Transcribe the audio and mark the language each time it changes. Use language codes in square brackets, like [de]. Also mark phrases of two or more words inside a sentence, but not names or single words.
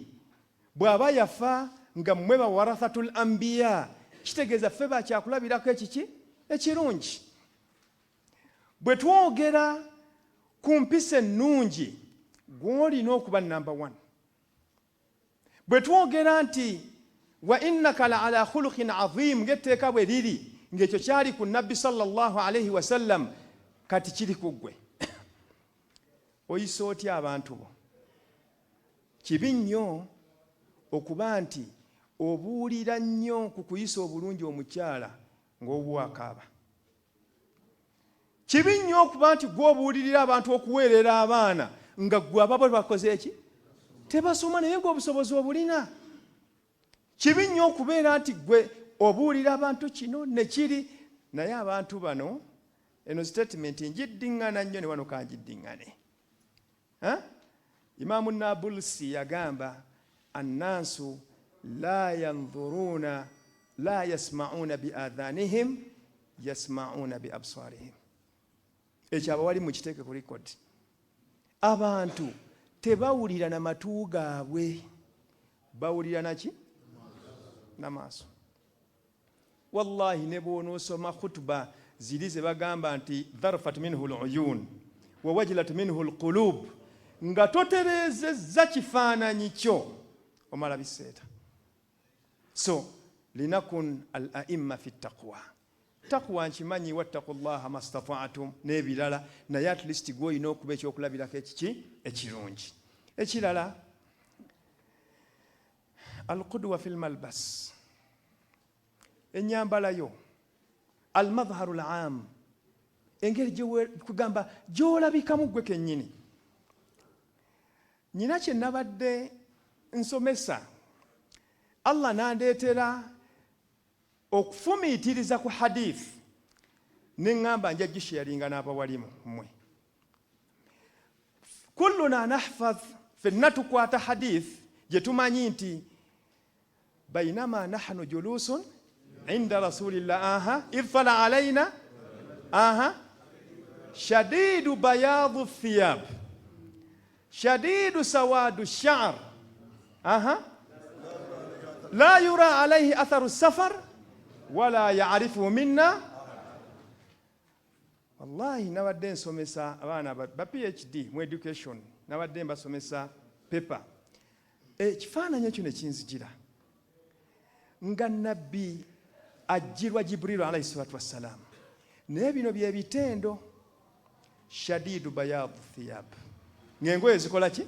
[lg] Bw'aba yafa nga mmwe [ar] بورثة الأنبياء, [lg] kitegeeza ffe bakyakulabirako ekiki ekirungi. Bwe twogera ku mpisa ennungi, gw'olina okuba number 1. Bwe twogera nti [ar] وإنك لعلى خلق عظيم, [lg] ng'etteeka bwe liri, ng'ekyo kyali ku nabbi [ar] صلى الله عليه وسلم, [lg] kati kiri ku ggwe. Oyisa otya abantu bo? Kibi nnyo okuba nti obuulira nnyo ku kuyisa obulungi omukyala ng'obuwakaaba. Kibi nnyo okuba nti gw'obuulirira abantu okuweerera abaana nga ggwe ababo bakoze eki? Tebasoma naye ng'obusobozi obulina. Kibi nnyo okubeera nti ggwe obuulira abantu kino ne kiri, naye abantu bano, eno statement njiddiŋŋana nnyo ne wano kanjiddiŋŋane. Imaamu Nabulsi yagamba [ar] الناس لا ينظرون لا يسمعون بآذانهم يسمعون بأبصارهم. [lg] Ekyo abawali mukiteeke ku record. Abantu tebawulira na matu gaabwe, bawulira naki? N'amaaso. Wallahi ne bw'onoosoma khutuba ziri ze bagamba nti [ar] ذرفت منه العيون ووجلت منه القلوب, [lg] nga totereezezza kifaananyi kyo omala biseeta. [ar] So لكننا الأئمة في تقوى. [lg] Taqwa nkimanyi [ar] واتقوا الله ما استطعتم [lg] n'ebirala, naye [en] at least [lg] gw'olina okuba ekyokulabirako ekiki ekirungi. Ekirala, [ar] القدوة في الملبس, [lg] ennyambala yo, [ar] المظهر العام, [lg] engeri kugamba gy'olabikamu ggwe kennyini. Nyina kye nabadde nsomesa, Allah n'andeetera okufumiitiriza ku hadith, ne ŋŋamba nja gisharinga n'abawalimu mmwe. [ar] كلنا نحفظ, [lg] ffenna tukwata hadith gye tumanyi nti [ar] بينما نحن جلوس عند رسول الله إذ طلع علينا شديد بياض ثياب شديد سواد شعر لا يرى عليه أثر سفر ولا يعرفه منا. [lg] Wallahi nabadde nsomesa abaana ba PhD mu education, nabadde mbasomesa paper. Ekifaananyi ekyo ne kinzijira nga nabbi ajjirwa Jibril [ar] عليه الصلاة والسلام, [lg] naye bino bye bitendo [ar] شديد بياض ثياب, [lg] ng'engoye zikola ki?